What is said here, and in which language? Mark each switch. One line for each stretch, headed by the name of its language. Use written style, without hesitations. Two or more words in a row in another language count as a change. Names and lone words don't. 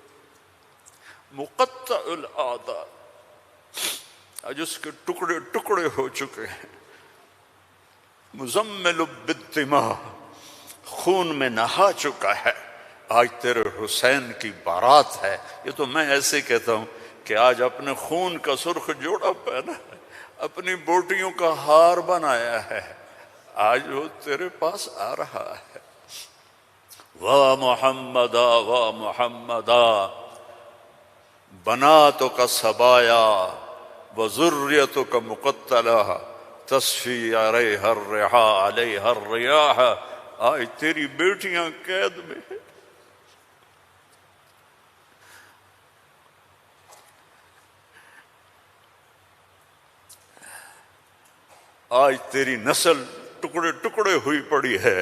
Arabic: مقطع الاعضاء،
Urdu: آج اس کے ٹکڑے ٹکڑے ہو چکے ہیں،
Arabic: مزمل بالدماء،
Urdu: خون میں نہا چکا ہے، آج تیرے حسین کی بارات ہے۔ یہ تو میں ایسے کہتا ہوں کہ آج اپنے خون کا سرخ جوڑا پہنا ہے، اپنی بوٹیوں کا ہار بنایا ہے، آج وہ تیرے پاس آ رہا ہے۔
Arabic: واہ محمدا واہ محمدا، بناتک سبایا وذریتک مقتلہ تصفی علیہا الرحا علیہا الریاح،
Urdu: آج تیری بیٹیاں قید میں ہیں، آج تیری نسل ٹکڑے ٹکڑے ہوئی پڑی ہے۔